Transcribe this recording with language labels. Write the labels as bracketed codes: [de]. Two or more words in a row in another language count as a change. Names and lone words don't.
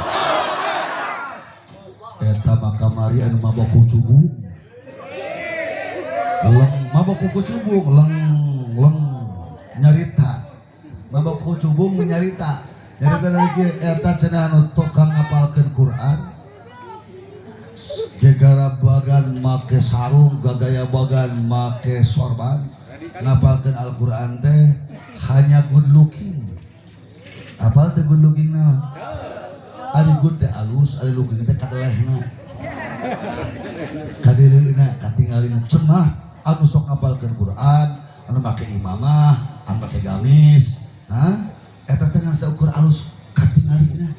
[su] Eta makamari anu mabok kucubung, mabok kucubung, leng nyarita, mabok kucubung nyarita, nyarita lagi eta cenah anu tukang ngapalkeun Quran. Gegara bagan make sarung, gagaya bagan make sorban, ngapalkeun Al-Quran teh hanya [en] good looking. [su] Apal teh [en] good looking [su] naon? Ari good teh alus, ari looking teh kadelehna. Kadeleuna katingalina cenah anu sok ngapalkeun Quran, anu make imamah, anu make gamis, eta teh ngan saukur alus katingalina.